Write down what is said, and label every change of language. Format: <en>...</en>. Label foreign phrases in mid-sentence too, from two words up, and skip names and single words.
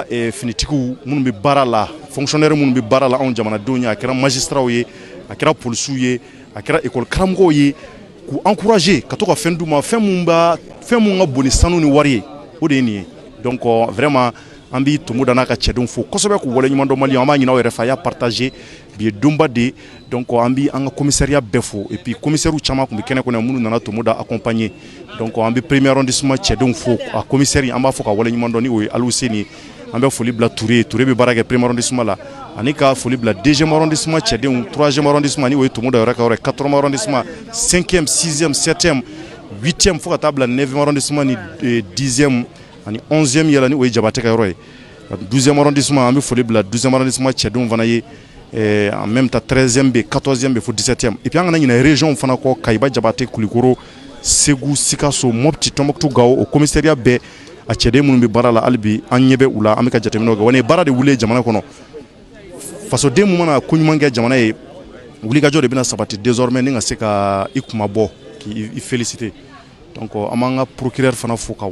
<bm>finitigiw minnu bɛ baara la fonctionnaire minnu bɛ baara la anw jamanadenw ye a kɛra magistrats ye a kɛra polisiw ye a kɛra école karamɔgɔw ye k'u encourager ka to ka fɛn d'u ma fɛn mun ka bon ni sanu ni wari ye o de ye nin ye</bm> <fr>donc vraiment</fr> <bm>an bɛ Tomoda n'a ka cɛdenw fo kosɛbɛ k'u waleɲuman dɔn Maliyɛnw an b'a ɲini aw yɛrɛ fɛ a y'a partager bi ye donba de donc an bɛ an ka commissariat bɛɛ fo</bm> <fr>et puis</fr> <bm>commissaires caman tun bɛ kɛnɛ kɔnɔ minnu nana Tomoda accompagner donc an bɛ 1er arrondissement cɛdenw fo a commissaire an b'a fɔ ka waleɲuman dɔn ni o ye Aliou Seni an bɛ foli bila Ture bɛ baara kɛ 1er arrondissement la ani ka foli bila 2e arrondissement cɛdenw 3e arrondissement ni o ye Tomoda yɛrɛ ka yɔrɔ ye 4e arrondissement 5e 6e 7e 8e fo ka taa bila 9e arrondissement ni 10e ani 11e yɛlɛ ni o ye Jabate ka yɔrɔ ye 12e arrondissement an bɛ foli bila 12e arrondissement cɛdenw fana ye</bm> <fr>en même temps</fr> <bm>13e bɛ 14e bɛ fo 17e</bm> <fr>et puis</fr> <bm>an kana ɲinɛ région fana kɔ Kayiba Jabate Kulikoro Segu Sikaso Mopti Tombouctou Gao o commissariat bɛɛ a cɛden minnu bɛ baara la hali bi an ɲɛ bɛ u la an bɛ ka jateminɛw kɛ wa nin ye baara de wuli jamana kɔnɔ fasoden mun mana ko ɲuman kɛ jamana ye wulikajɔ de bɛna sabati désormais ni ka se ka i kuma bɔ k'i féliciter donc an b'an ka procureur fana fo ka</bm>